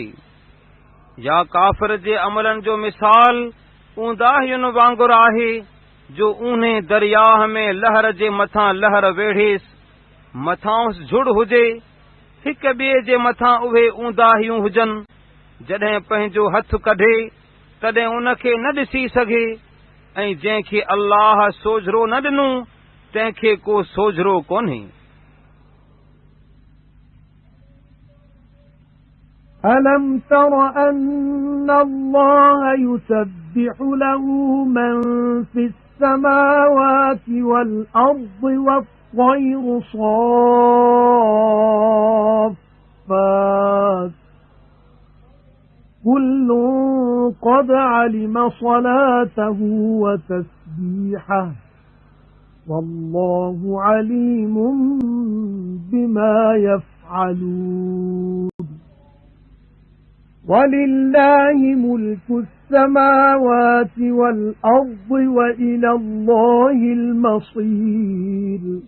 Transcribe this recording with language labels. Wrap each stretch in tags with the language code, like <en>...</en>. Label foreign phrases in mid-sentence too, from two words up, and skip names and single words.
<sd>या काफ़िर जे अमलनि जो मिसाल ऊंदाहियुनि वांगुरु आहे जो ऊन्हे दरियाह में लहर जे मथां लहर वेढ़ेसि, मथांसि झुड़ हुजे, हिक ॿिए जे मथां उहे ऊंदाहियूं हुजनि, जॾहिं पंहिंजो हथ कढे तॾहिं उन खे न ॾिसी सघे, ऐं जंहिंखे अल्लाह सोझरो न ॾिनो तंहिंखे को सोझरो कोन्हे।</sd> <ar>أَلَمْ تَرَ أَنَّ اللَّهَ يُسَبِّحُ لَهُ مَن فِي السَّمَاوَاتِ وَالْأَرْضِ وَالطَّيْرُ صَافَّاتٍ كُلٌّ قَدْ عَلِمَ صَلَاتَهُ وَتَسْبِيحَهُ وَاللَّهُ عَلِيمٌ بِمَا يَفْعَلُونَ وَلِلَّهِ مُلْكُ السَّمَاوَاتِ وَالْأَرْضِ وَإِلَى اللَّهِ الْمَصِيرُ।</ar>